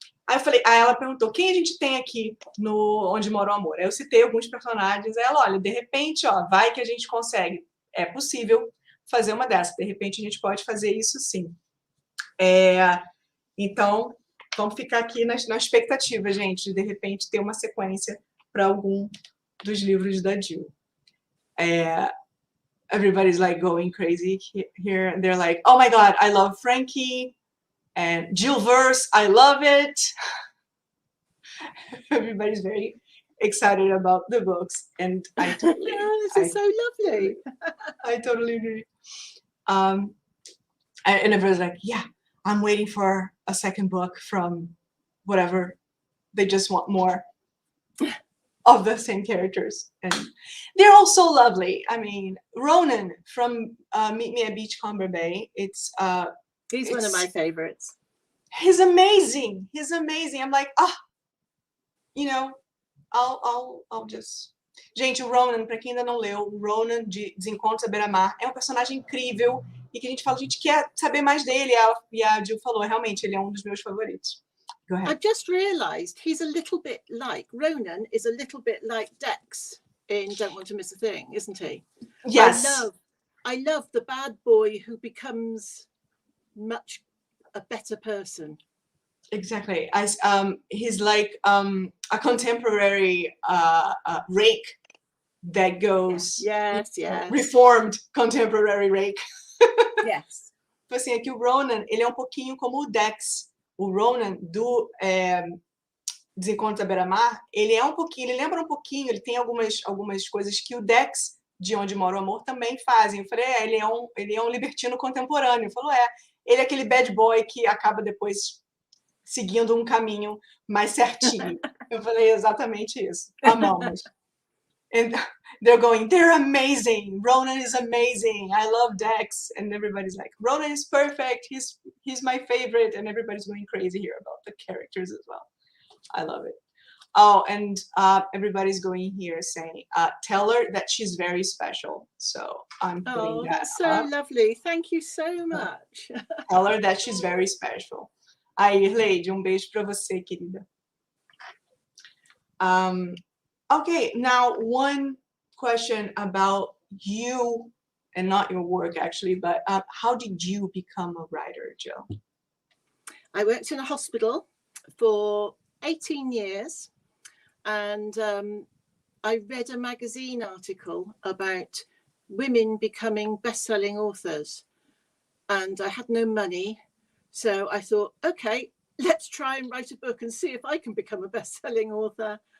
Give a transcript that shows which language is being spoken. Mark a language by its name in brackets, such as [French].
[Portuguese] Aí ela perguntou, quem a gente tem aqui no Onde Mora o Amor? Aí eu citei alguns personagens. Aí ela, olha, de repente, vai que a gente consegue. É possível fazer uma dessas. De repente, a gente pode fazer isso sim. Então, vamos ficar aqui na expectativa, gente, de repente ter uma sequência para algum dos livros da Jill. [English] Everybody's like going crazy here. They're like, oh my God, I love Frankie. And Jillverse, I love it. Everybody's very excited about the books. And I totally this is so lovely. I totally agree. And everybody's like, yeah, I'm waiting for a second book from whatever. They just want more. of the same characters, and they're all so lovely. I mean, Ronan from Meet Me at Beachcomber Bay. He's one of my favorites. He's amazing. He's amazing. I'm like, you know, I'll just. [Portuguese] Gente, o Ronan, para quem ainda não leu, o Ronan de Desencontros à beira-mar é um personagem incrível e que a gente fala, a gente quer saber mais dele. E a Jill falou, realmente, ele é um dos meus favoritos. [English] Go ahead. I've just realised he's a little bit like, Ronan is a little bit like Dex in Don't Want to Miss a Thing, isn't he? Yes. I love the bad boy who becomes much a better person. Exactly. As he's like a contemporary rake that goes reformed contemporary rake. Yes. [Portuguese] Então, assim, é que o Ronan, ele é um pouquinho como o Dex. O Ronan do Desencontros à beira-mar, ele lembra um pouquinho, ele tem algumas coisas que o Dex de Onde Mora, Amor também fazem. Eu falei, ele é um libertino contemporâneo. Falou, ele é aquele bad boy que acaba depois seguindo um caminho mais certinho. Eu falei exatamente isso. Amamos. [English] And they're going, they're amazing. Ronan is amazing. I love Dex. And everybody's like, Ronan is perfect. He's my favorite. And everybody's going crazy here about the characters as well. I love it. Oh, and everybody's going here saying, tell her that she's very special. So I'm putting that that's so up. Lovely. Thank you so much. Tell her that she's very special. [Portuguese] Aí, Lady, beijo para você, querida. [English] Okay, now one question about you, and not your work actually, but how did you become a writer, Jill? I worked in a hospital for 18 years, and I read a magazine article about women becoming best-selling authors, and I had no money, so I thought, okay, let's try and write a book and see if I can become a best-selling author.